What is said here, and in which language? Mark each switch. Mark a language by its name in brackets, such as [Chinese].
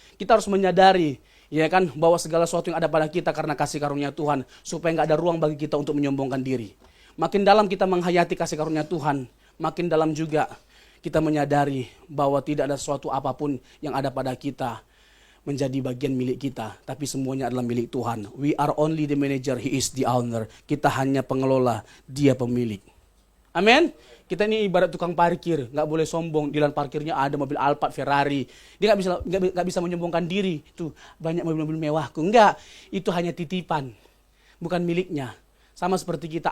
[Indonesian] Kita harus menyadari, ya kan, bahwa segala sesuatu yang ada pada kita karena kasih karunia Tuhan, supaya nggak ada ruang bagi kita untuk menyombongkan diri. Makin dalam kita menghayati kasih karunia Tuhan, makin dalam juga kita menyadari bahwa tidak ada sesuatu apapun yang ada pada kita menjadi bagian milik kita. Tapi semuanya adalah milik Tuhan. [English] We are only the manager, He is the owner. [Indonesian] Kita hanya pengelola, Dia pemilik. Amin. Kita ini ibarat tukang parkir. Gak boleh sombong. Di lahan parkirnya ada mobil Alphard, Ferrari. Dia gak bisa menyombongkan diri. Tuh, banyak mobil-mobil mewahku. Enggak. Itu hanya titipan. Bukan miliknya. Sama seperti kita.